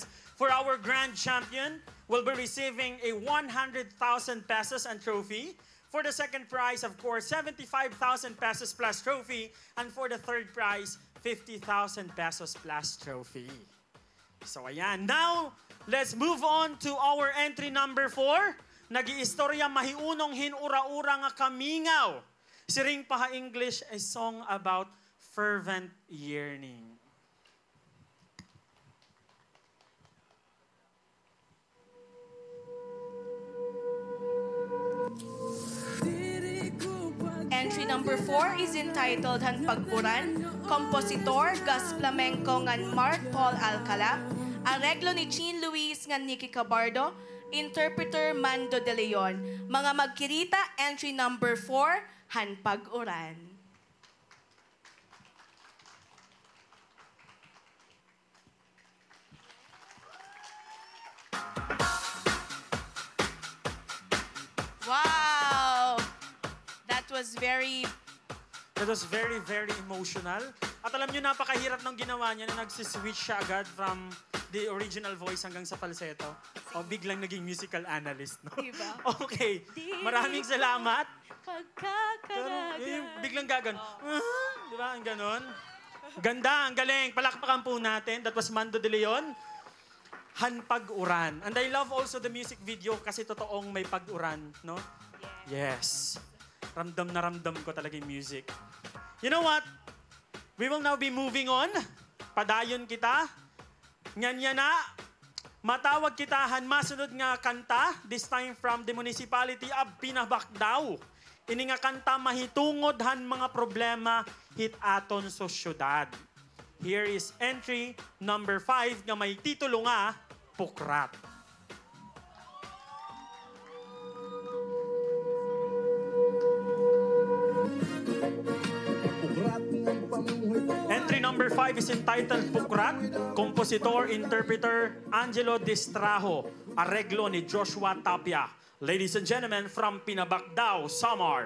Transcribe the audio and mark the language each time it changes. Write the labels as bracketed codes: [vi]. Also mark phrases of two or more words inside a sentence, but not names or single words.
[en] For our grand champion, will be receiving a 100,000 pesos and trophy. For the second prize, of course, 75,000 pesos plus trophy. And for the third prize, 50,000 pesos plus trophy. [tl] So ayan. [en] Now, let's move on to our entry number 4. [war] Nag-iistorya mahiunong hinura-ura nga kamingaw. [en] Siring paha English, a song about fervent yearning. Entry number 4 is entitled Han Pag-uran, kompositor Gus Flamenco ngan Mark Paul Alcala, [war] areglo ni [en] Jean Luis ngan Nicky Cabardo, interpreter Mando de Leon. [war] Mga magkirita, [en] entry number [war] 4, Han Pag-uran. [en] Wow! That was very very, very emotional. [tl] At alam nyo, napakahirap ng ginawa niya na nagsiswitch siya agad [en] from the original voice [tl] hanggang sa falsetto. O biglang naging musical analyst, no? Diba? Okay. Maraming salamat. Pagkakaraga. Biglang gagan. Di ba? Ang ganon. Ganda, ang galing. Palakpakan po natin. [en] That was Mando de Leon. Han Pag-uran. And I love also the music video [tl] kasi totoong may pag-uran, no? [en] Yes. Ramdam na ramdam ko talaga yung music. You know what? We will now be moving on. [war] Padayon kita. Nganya na. Matawag kitahan masunod nga kanta. [en] This time from the municipality of Pinabacdao. [war] Ini nga kanta mahitungod han mga problema hit aton sa syudad. [en] Here is entry number 5 [war] nga may titulo nga [en] Pukrat. Entry number 5 is entitled Pukrat. Compositor, interpreter, Angelo Distrajo. [war] Areglo ni Joshua Tapia. [en] Ladies and gentlemen, from Pinabacdao, Samar.